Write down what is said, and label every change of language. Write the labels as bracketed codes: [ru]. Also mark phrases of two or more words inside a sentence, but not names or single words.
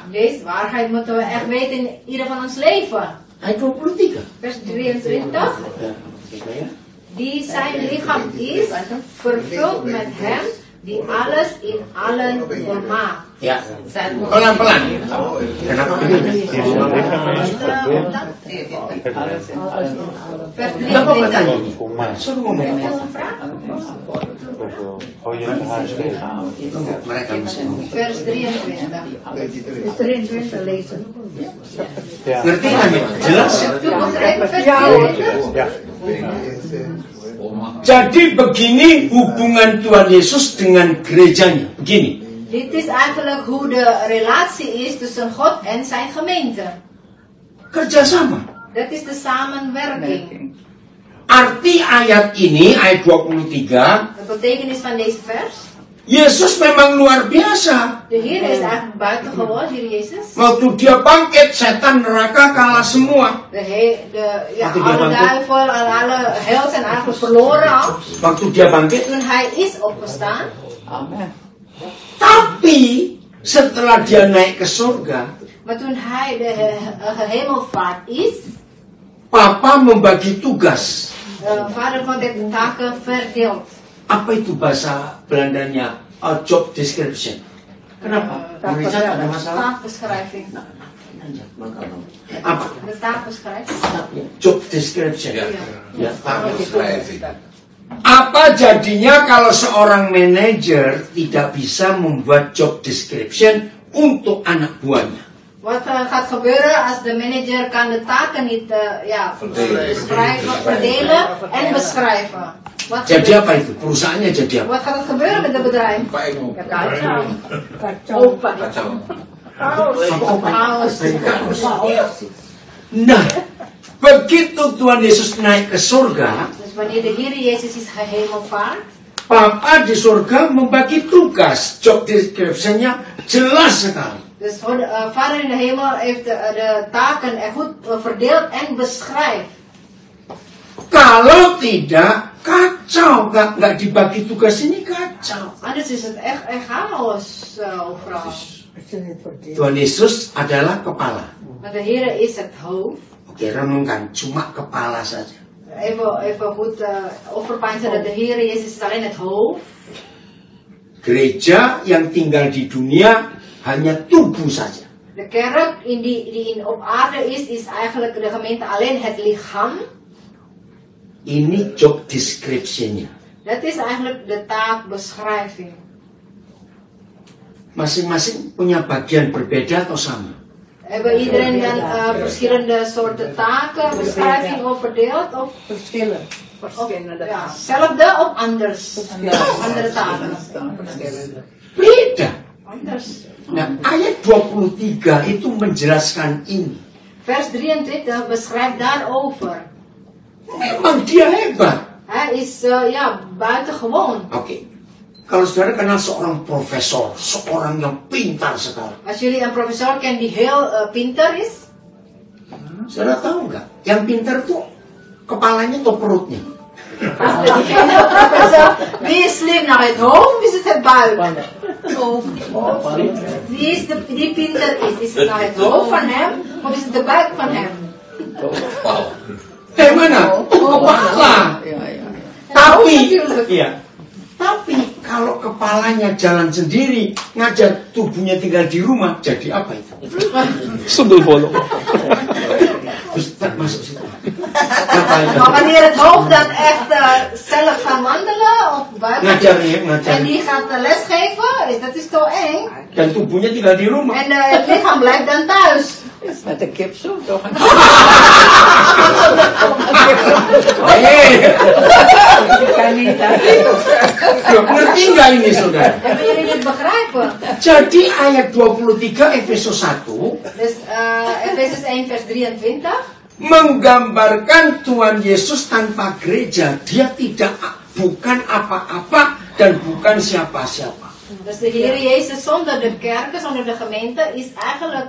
[nl] Deze waarheid moeten we echt weten in ieder van ons leven. [id] Ayat 23. [nl] Vers 23. Die zijn lichaam is vervuld met hem die alles in allen vermaakt. [id] Ya, pelan-pelan. Kenapa begini? [nl] Vers [id] Kenapa [nl] 23. [id] bertanya ini? Suruh ngomong. [nl] Heb je een vraag? [id] Mereka mesti ngomong. [nl] Vers 23. [id] Ngerti kan ya? Jelas ya? [nl] Toen was er even vers 23. [id] Jadi begini hubungan Tuhan Yesus dengan gerejanya. Begini. [nl] Dit is eigenlijk hoe de relatie is tussen God en zijn gemeente. [id] Kerjasama. [nl] Dat is de samenwerking. [id] Arti ayat ini, ayat 23. [nl] De betekenis van deze vers. [id] Yesus memang luar biasa. [nl] De Heer is eigenlijk buitengewoon, Heer Jezus. [id] Waktu dia bangkit, setan neraka kalah semua. [nl] Alle duivel en alle hel zijn eigenlijk verloren al. [id] Waktu dia bangkit. [nl] Toen hij is opgestaan. Amen. [id] Tapi setelah dia naik ke surga, [nl] Maar toen hij de hemelvaart is. [id] Papa membagi tugas. [nl] Vader van de taken verdeeld. [id] Apa itu bahasa Belandanya? [en] Job description. [id] Kenapa? Richard ada masalah? [nl] Taakbeschrijving. [id] Apa? [nl] De taakbeschrijving. [en] Job description. [nl] Ja, taakbeschrijving. [id] Apa jadinya kalau seorang manajer tidak bisa membuat [en] job description [id] untuk anak buahnya? [nl] Wat gaat gebeuren als de manager kan de taken niet beschrijven, verdelen en beschrijven? Wat [id] Jadi apa itu? Perusahaannya jadi apa? [nl] Wat gaat er gebeuren met het bedrijf? Pijn. [id] Kacau. Chaos. Nah, begitu Tuhan Yesus naik ke surga, [nl] Dus wanneer de Heer Jezus is gehemelvaart, [id] Papa di surga membagi tugas. [en] Job description- [id] nya jelas sekali. [nl] dus voor de Vader in de hemel heeft de taken er goed verdeeld en beschrijft. [id] Kalau tidak, kacau. Nggak dibagi tugas ini kacau. [nl] Anders is het echt chaos overal. [id] Tuhan Yesus adalah kepala. [nl] Maar de Heer is het hoofd. [id] Oke, renungkan. Cuma kepala saja. [nl] Even goed overpeinzen dat de Heer Jezus is alleen het hoofd. [id] Gereja yang tinggal di dunia hanya tubuh saja. [nl] De kerk die op aarde is eigenlijk de gemeente alleen het lichaam. [id] Ini [en] job description- [id] nya. [nl] Dat is eigenlijk de taakbeschrijving. [id] Masing-masing punya bagian berbeda atau sama? [nl] Hebben iedereen dan verschillende soorten taken, beschrijving of verdeeld? Of Verschillen. ja, hetzelfde of anders? Andere taken. [id] Beda. [nl] Anders. [id] Nah, ayat 23 itu menjelaskan ini. [nl] Vers 23 beschrijft daarover. [id] Memang dia hebat. [nl] Hij is buitengewoon. [id] Oke. Kalau saudara kenal seorang profesor, seorang yang pintar sekali. [nl] Als jullie een professor kennen die heel pinter is, [id] Saudara tahu nggak? Yang pintar tuh kepalanya atau perutnya? [nl] professor, wie is slim naar het hoofd, is het het buik? Die pinter is het naar het hoofd van hem, of is het de buik van hem? [id] Mana? Kepala. Tapi, iya. Tapi kalau kepalanya jalan sendiri, ngajar tubuhnya tinggal di rumah, jadi apa itu? Sundel bolong. Terus masuk situ. [nl] Maar wanneer het hoofd dan echt zelf gaat wandelen of buiten [id] Ngajar. [nl] en die gaat lesgeven, dat is toch eng. [id] Dan tubuhnya tinggal di rumah. [nl] En het lichaam blijft dan thuis. Met een kip zo, toch? [id] Ngerti nggak ini saudara? [nl] Hebben jullie dit begrijpen? [id] Jadi ayat 23 Efesus 1 [nl] Dus Efesus 1 vers 23 [id] menggambarkan Tuhan Yesus tanpa gereja. Dia bukan apa-apa dan bukan siapa-siapa. [nl] Dus de Heer Jezus zonder de kerken, zonder de gemeente is eigenlijk,